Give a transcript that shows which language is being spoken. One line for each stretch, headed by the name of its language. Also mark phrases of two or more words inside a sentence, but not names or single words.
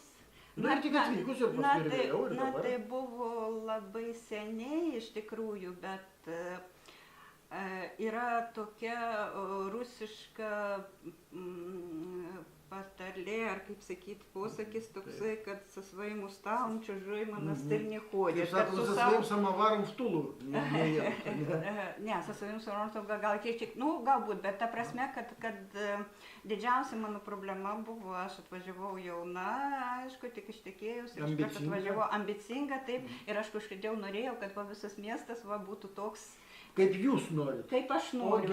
Lithuanian: Na, tik atvykus ir paskui ir vėliau ir dabar. Na, tai buvo labai seniai iš tikrųjų, bet yra tokia rusiška patarlė, ar kaip sakyt, posakis toksai, kad
Russian: со своим уставом чужой монастырь не ходит.
Lithuanian: Kaip sako,
Russian: со своим самоваром в Тулу neėjau.
Lithuanian: Ne,
Russian: со своим самоваром
Lithuanian: gal kiek, galbūt, bet ta prasme, kad didžiausia mano problema buvo, aš atvažiavau jauna, aišku, tik ištekėjus, ir iš karto atvažiavau ambicinga, taip, ir aš kažkodėl norėjau, kad visas miestas būtų toks, kaip jūs norite. Kaip aš noriu.